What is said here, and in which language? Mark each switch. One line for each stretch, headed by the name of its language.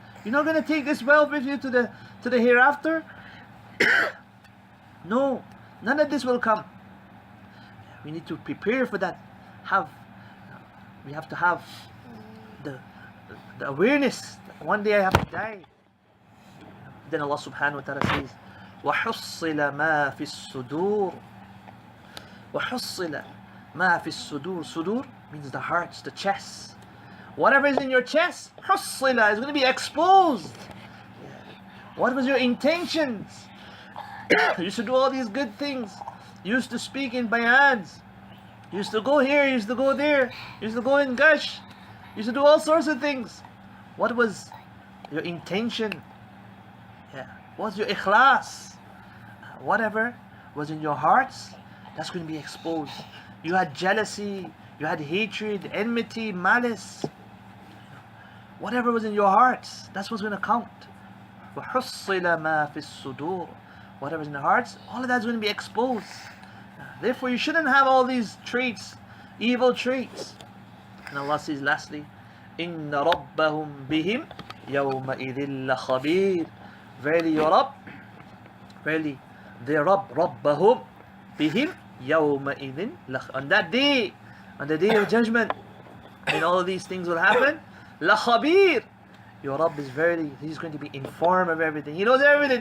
English: You're not going to take this wealth with you to the hereafter. No, none of this will come. We need to prepare for that. We have to have the awareness that one day I have to die. Then Allah subhanahu wa ta'ala says,
Arabic: وَحُصِّلَ مَا فِي الصُّدُورِ وَحُصِّلَ مَا فِي الصُّدُورِ.
English: Sudur means the hearts, the chest. Whatever is in your chest, حُصِّلَ, is going to be exposed. What was your intentions? You used to do all these good things. You used to speak in bayans. You used to go here, you used to go there. You used to go in gush. You used to do all sorts of things. What was your intention? What was your ikhlas? Whatever was in your hearts, that's going to be exposed. You had jealousy, you had hatred, enmity, malice. Whatever was in your hearts, that's what's going to count.
Arabic: وَحُصِّلَ مَا فِي الصُّدُورِ.
English: Whatever's in the hearts, all of that's going to be exposed. Therefore, you shouldn't have all these traits, evil traits. And Allah says lastly,
Arabic: إِنَّ رَبَّهُمْ بِهِمْ يَوْمَئِذٍ لَخَبِيرٌ.
English: Verily your Rabb, verily their Rabb,
Arabic: رَبَّهُمْ بِهِمْ يَوْمَئِذٍ لَخَبِيرٌ.
English: On that day, on the day of judgment, when all of these things will happen, لَخَبِيرٌ. Your Rabb is verily, He's going to be informed of everything. He knows everything.